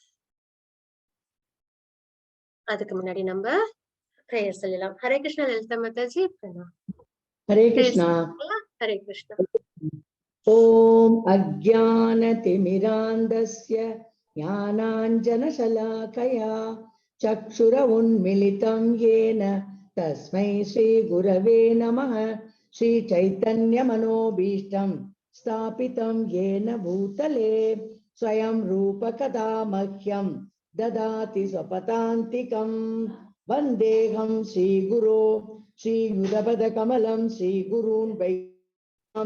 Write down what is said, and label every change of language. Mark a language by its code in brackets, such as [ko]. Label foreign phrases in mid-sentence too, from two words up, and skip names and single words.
[ta] அதுக்கு முன்னாடி நம்ம பிரேயர் சொல்லலாம். ஹரே கிருஷ்ணா லலிதா மாதாஜி. ஹரே கிருஷ்ணா. ஹரே கிருஷ்ணா. [sa] ॐ अज्ञानतिमिरान्धस्य ज्ञानाञ्जनशलाकया चक्षुर उन्मीलितं येन तस्मै श्री गुरवे नमः. श्री चैतन्य मनोऽभीष्टं स्थापितं येन भूतले स्वयं रूपकदा मह्यं ददाति स्वपदान्तिकं वन्देऽहं श्रीगुरो श्रीयुगपदकमलं श्रीगुरून् वैष्णवां